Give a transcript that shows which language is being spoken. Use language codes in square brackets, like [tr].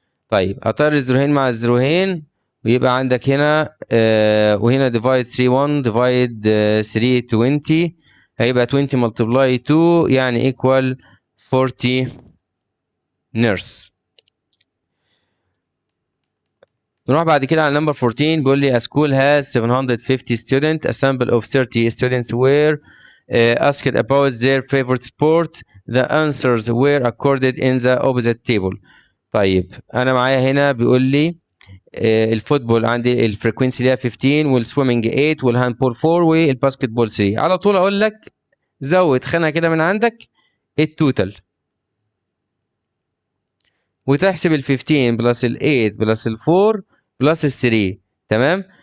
[ar] طيب اطير الزيروهين مع الزيروهين ويبقى عندك هنا وهنا ديفايد 3 1 ديفايد 3 20 هيبقى 20 ملتبلاي 2 يعني ايكوال 40 نيرس. نروح بعد كده على نمبر 14 بيقول لي [en] a school has 750 students a sample of 30 students were asked about their favorite sport the answers were accorded in the opposite table. [ar] طيب انا معايا هنا بيقول لي الفوتبول عندي الفريكونسي ليها 15 والسويمنج 8 والهاندبول 4 والباسكت بول 3. على طول اقول لك زود خانه كده من عندك التوتال وتحسب ال 15 بلس ال 8 بلس ال 4 بلس ال 3 تمام.